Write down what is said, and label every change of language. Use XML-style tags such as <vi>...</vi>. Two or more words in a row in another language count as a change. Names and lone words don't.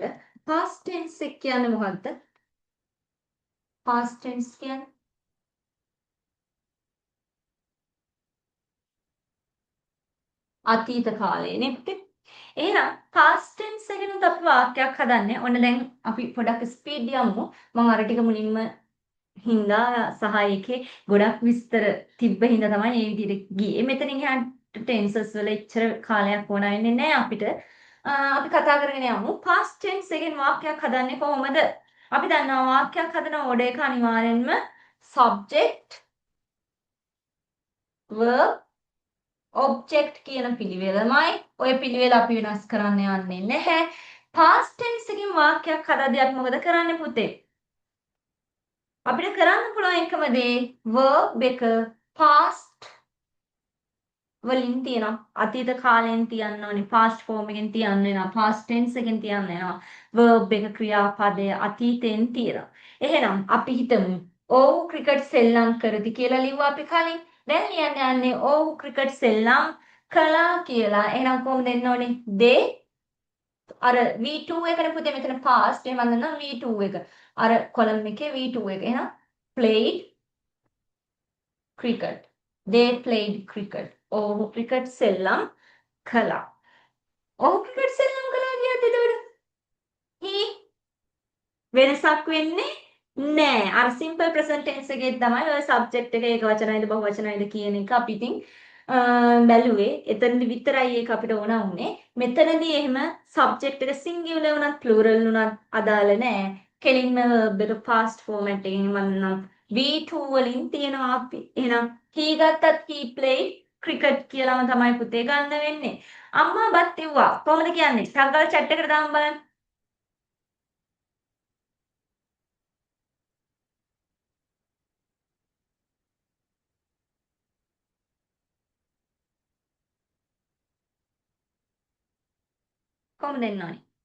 <en>past tense</en> <si>එක කියන්නේ මොකක්ද?</si> <en>past tense</en> <si>කියන්නේ අතීත කාලයනේ පුතේ. එහෙනම්</si> <en>past tense</en> <si>එකෙනුත් අපි වාක්‍යයක් හදන්නේ. ඔන්න දැන් අපි පොඩක් ස්පීඩ් යමු. මම අර ටික මුලින්ම හින්දා සහ ඒකේ ගොඩක් විස්තර තිබ්බ හින්දා තමයි මේ විදිහට ගියේ. මෙතනින් එහාට ටෙන්සස් වල එච්චර කාලයක් ඕන වෙන්නේ නැහැ අපිට. අපි කතා කරගෙන යමු.</si> <en>past tense</en> <si>එකෙන් වාක්‍යයක් හදන්නේ කොහොමද? අපි දන්නවා වාක්‍යයක් හදන ඕඩර් එක අනිවාර්යෙන්ම</si> <en>subject verb object</en> <si>කියන පිළිවෙලමයි. ওই පිළිවෙල අපි වෙනස් කරන්න යන්නේ නැහැ.</si> <en>past tense</en> <si>එකෙන් වාක්‍යයක් හදද්දී අපි මොකද කරන්නේ පුතේ? අපිට කරන්න පුළුවන් එකම දේ verb එක past වලින් තියෙනවා. අතීත කාලයෙන් තියන්න ඕනේ.</si> <en>past form</en> <si>එකෙන් තියන්න වෙනවා.</si> <en>past tense</en> <si>එකෙන් තියන්න වෙනවා. verb එක ක්‍රියාපදය අතීතයෙන් තියෙනවා. එහෙනම් අපි හිතමු ඔව් ක්‍රිකට් සෙල්ලම් කරති කියලා ලිව්වා අපි කලින්. දැන් ලියන්න යන්නේ ඔව් ක්‍රිකට් සෙල්ලම් කළා කියලා. එහෙනම් කොහොමද එන්න ඕනේ? they අර V2 එකනේ පුතේ මෙතන past එහෙම නැත්නම් V2 එක. අර කොලම් එකේ V2 එක. එහෙනම්</si> <en>played cricket. They played cricket.</en> <si>ඔව් ක්‍රිකට් සෙල්ලම් කළා. ඔව් ක්‍රිකට් සෙල්ලම් කළා කියද්දි එතකොට he වෙනසක් වෙන්නේ නෑ. අර</si> <en>simple present tense</en> <si>එකේ තමයි ඔය සබ්ජෙක්ට් එක ඒක වචනයිද බහු වචනයිද කියන එක අපි ඉතින් බැලුවේ. එතනදි විතරයි ඒක අපිට ඕන වුනේ. මෙතනදී එහෙම සබ්ජෙක්ට් එක සිංගියුලර් වුණත් ප්ලූරල් වුණත් අදාළ නෑ. කෙලින්ම verb එක</si> <en>past format</en> <si>එකකින් වන්නම් V2 වලින් තියෙනවා අපි. එහෙනම් he ගත්තත්</si> <en>he played cricket</en> <si>කියලාම තමයි පුතේ ගන්න වෙන්නේ. අම්මා බත් ඉව්වා. කොහොමද කියන්නේ? ටක් ගාලා chat එකට දාන්න බලන්න. කොහොමද එන්න ඕනේ?</si>